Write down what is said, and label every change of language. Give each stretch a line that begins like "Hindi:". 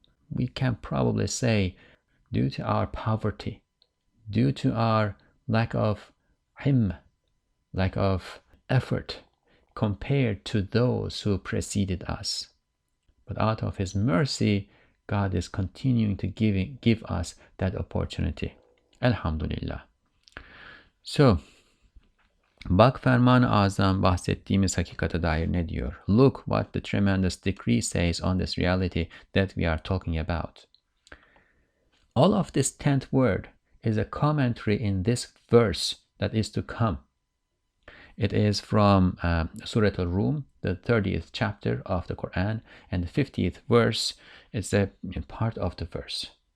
English: We can probably say, due to our poverty, due to our lack of himma, lack of effort compared to those who preceded us. But out of His mercy, God is continuing to give us that opportunity.
Turkish: Elhamdülillah.
English: So,
Turkish: bak ferman-ı azam bahsettiğimiz hakikate dair ne diyor?
English: Look what the tremendous decree says on this reality that we are talking about. All of this 10th word is a commentary in this verse that is to come. It is from Surah Al-Rum, the 30th chapter of the Qur'an, and the 50th verse is a part of the verse.